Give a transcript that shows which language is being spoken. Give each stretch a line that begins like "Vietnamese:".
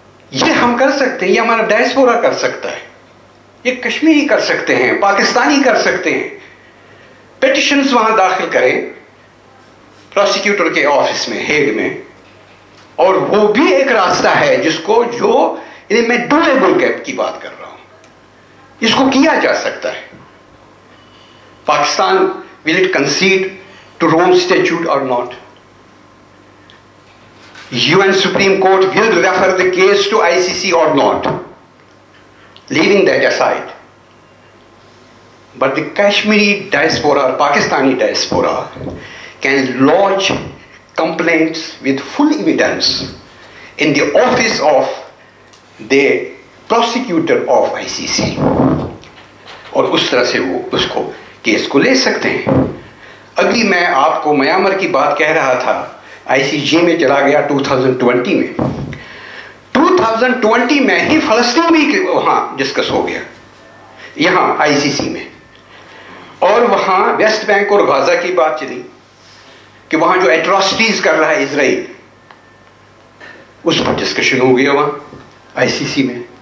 Urdu: یہ ہم کر سکتے ہیں, یہ ہمارا ڈائسپورا کر سکتا ہے, یہ کشمیری کر سکتے ہیں, پاکستانی کر سکتے ہیں. پٹیشنز وہاں داخل کریں پراسیکیوٹر کے آفس میں ہیگ میں, اور وہ بھی ایک راستہ ہے جس کو جو میں ڈویبل کی بات کر رہا ہوں, اس کو کیا جا سکتا ہے.
English: Pakistan will it concede to Rome Statute or not? UN Supreme Court will refer the case to ICC or not? Leaving that aside, but the Kashmiri diaspora or Pakistani diaspora can lodge complaints with full evidence in the office of the prosecutor of ICC,
Urdu: اور اس طرح سے وہ اس کو case کو لے سکتے ہیں. ابھی میں آپ کو میانمار کی بات کہہ رہا تھا, ICJ میں چلا گیا 2020 میں. 2020 میں ہی فلسطین بھی وہاں ڈسکس ہو گیا یہاں ICC میں, اور وہاں ویسٹ بینک اور غازہ کی بات چلی کہ وہاں جو ایٹراسٹیز کر رہا ہے اسرائیل, اس پر ڈسکشن ہو گیا وہاں ICC میں.